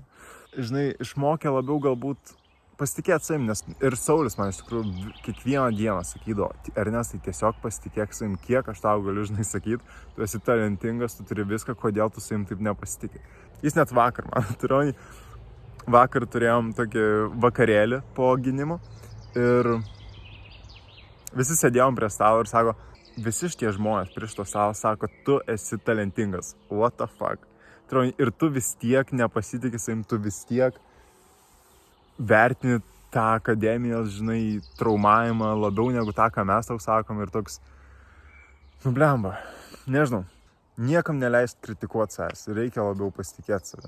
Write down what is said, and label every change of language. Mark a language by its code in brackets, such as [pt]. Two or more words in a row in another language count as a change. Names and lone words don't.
[lt] Žinai, išmokė labiau galbūt pasitikėti savim, nes ir Saulis man iš tikrųjų kiekvieną dieną sakydavo, Ernestai, tiesiog pasitikėk savim, kiek aš tau galiu, žinai, sakyti, tu esi talentingas, tu turi viską, kodėl tu savim taip nepasitikė. Jis net vakar, vakar turėjom tokį vakarėlį po gynimo ir visi sėdėjom prie stalo ir sako, visi šitie žmonės prieš to stalo sako, tu esi talentingas, [en] what the fuck. [lt] Ir tu vis tiek nepasitikė savim, tu vis tiek vertini tą akademijos, žinai, traumavimą labiau negu tą, ką mes tau sakom ir toks, blemba, nežinau, niekam neleist kritikuoti savęs, reikia labiau pasitikėti savim.